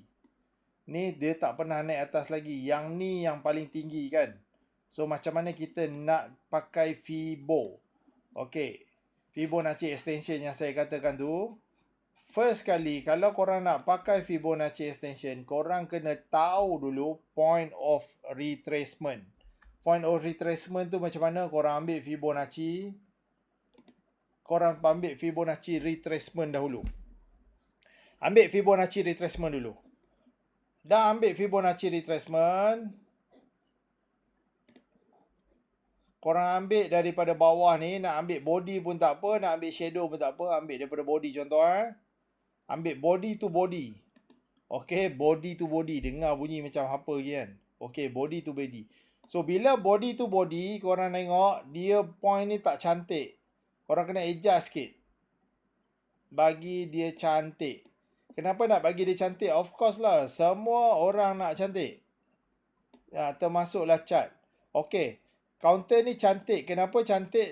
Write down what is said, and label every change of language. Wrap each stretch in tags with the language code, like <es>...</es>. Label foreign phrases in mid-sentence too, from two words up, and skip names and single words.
<ms>Ni dia tak pernah naik atas lagi. Yang ni yang paling tinggi kan. So macam mana kita nak pakai Fibo? Okey,</ms> <en>Fibonacci extension</en> <ms>yang saya katakan tu. First kali, kalau korang nak pakai</ms> <en>Fibonacci extension,</en> <ms>korang kena tahu dulu</ms> <en>point of retracement. Point of retracement</en> <ms>tu macam mana? Korang ambil Fibonacci. Korang ambil</ms> <en>Fibonacci retracement</en> <ms>dahulu. Ambil</ms> <en>Fibonacci retracement</en> <ms>dulu. Dah ambil</ms> <en>Fibonacci retracement.</en> <ms>Korang ambil daripada bawah ni. Nak ambil body pun tak apa. Nak ambil shadow pun tak apa. Ambil daripada body contoh. Ambil</ms> <en>body to body.</en> <ms>Okay,</ms> <en>body to body.</en> <ms>Dengar bunyi macam apa lagi kan.</ms> <en>Okay, body to body.</en> <ms>So, bila</ms> <en>body to body,</en> <ms>korang tengok dia point ni tak cantik. Korang kena adjust sikit. Bagi dia cantik. Kenapa nak bagi dia cantik?</ms> <en>Of course</en> <ms>lah. Semua orang nak cantik. Ya, termasuklah chart. Okay. Counter ni cantik. Kenapa cantik?</ms>